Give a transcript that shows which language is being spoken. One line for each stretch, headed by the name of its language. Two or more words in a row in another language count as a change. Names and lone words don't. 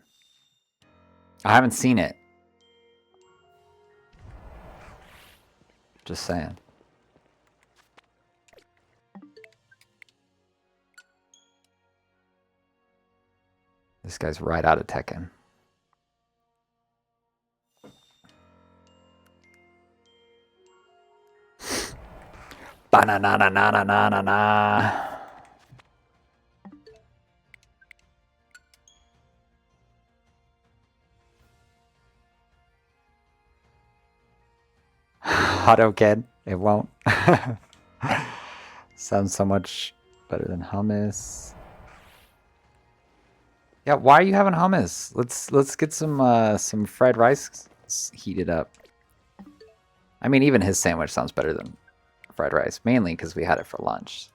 English: I haven't seen it. Just saying. This guy's right out of Tekken. Ba-na-na-na-na-na-na-na. Hadouken. It won't. Sounds so much better than hummus. Yeah, why are you having hummus? Let's get some fried rice heated up. I mean, even his sandwich sounds better than fried rice, mainly because we had it for lunch.